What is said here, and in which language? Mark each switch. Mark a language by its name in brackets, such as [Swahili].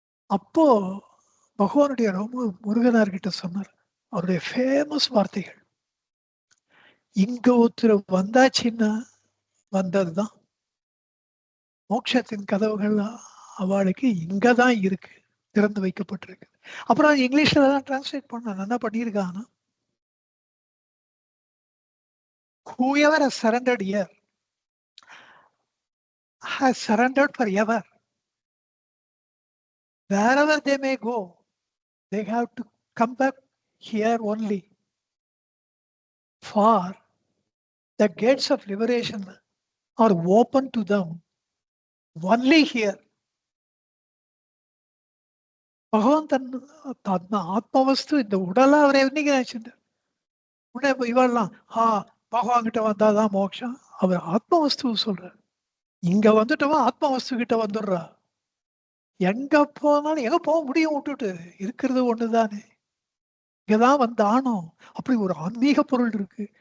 [Tamil] அப்போ பகவானுடைய ரொம்ப முருகனார்கிட்ட சொன்னார் அவருடைய ஃபேமஸ் வார்த்தைகள், இங்க ஒருத்தர் வந்தாச்சுன்னா வந்ததுதான் மோட்சத்தின் கதவுகள் அவளுக்கு இங்கதான் இருக்கு, திறந்து வைக்கப்பட்டிருக்கு. அப்புறம் இங்கிலீஷ்ல தான் டிரான்ஸ்லேட் பண்ண நல்லா பண்ணியிருக்காங்க. [English] Whoever has surrendered here has surrendered forever. Wherever they may go, they have to come back here only. For the gates of liberation are open to them only here. [Tamil] பகவான் தன் ஆத்மவஸ்து இந்த உடலை அவரை என்னைக்கு நினைச்சிருந்தார். உடனே இவெல்லாம் பகவான் கிட்ட வந்தாதான் மோட்சம். அவர் ஆத்மவஸ்து சொல்றார். இங்க வந்துட்டவா ஆத்மவஸ்து கிட்ட வந்துடுறா. எங்க போனாலும் எங்க போக முடியும் விட்டுட்டு இருக்கிறது ஒண்ணுதானே, இங்கதான் வந்தானோ அப்படி ஒரு ஆன்மீக பொருள் இருக்கு.